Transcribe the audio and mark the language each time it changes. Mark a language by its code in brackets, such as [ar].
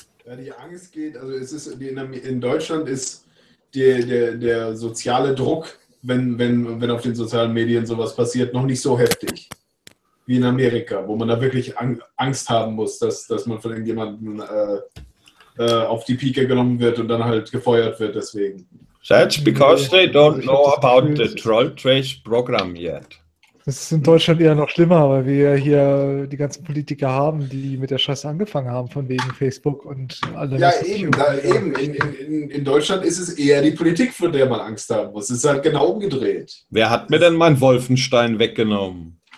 [de] Ja, die Angst geht, also es ist in Deutschland ist der soziale Druck, wenn auf den sozialen Medien sowas passiert, noch nicht so heftig wie in Amerika, wo man da wirklich Angst haben muss, dass man von irgendjemandem auf die Pike genommen wird und dann halt gefeuert wird deswegen. [en] That's because they don't know about the Troll Trace Program yet. [de] Das ist in Deutschland eher noch schlimmer, weil wir hier die ganzen Politiker haben, die mit der Scheiße angefangen haben, von wegen Facebook und alles. Ja, eben. In Deutschland ist es eher die Politik, von der man Angst haben muss. Es ist halt genau umgedreht. Wer hat mir denn meinen Wolfenstein weggenommen?